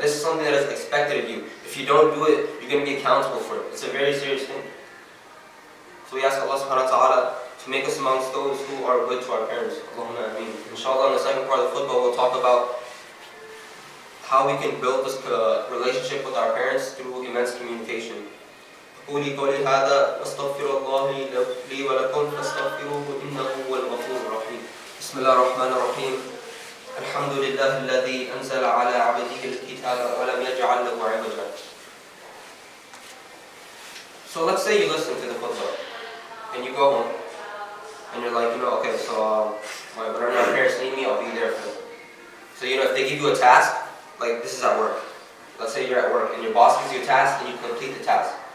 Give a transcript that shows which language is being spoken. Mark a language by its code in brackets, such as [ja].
[en] This is something that is expected of you. If you don't do it, you're going to be accountable for it. It's a very serious thing. So we ask Allah subhanahu wa ta'ala to make us amongst those who are good to our parents. Allahumma ameen. Inshallah, in the second part of the khutbah, we'll talk about how we can build this relationship with our parents through immense communication. [ar] قولي قولي هذا واستغفر الله لي ولكم فاستغفروه إنه هو الغفور الرحيم. بسم الله الرحمن الرحيم. الحمد لله الذي أنزل على عبده الكتاب ولم يجعل له عوجا. [en] So let's say you listen to the khutbah and you go home and you're like, okay, so whenever my parents need me, I'll be there for them. So if they give you a task, like this is at work. Let's say you're at work and your boss gives you a task and you complete the task.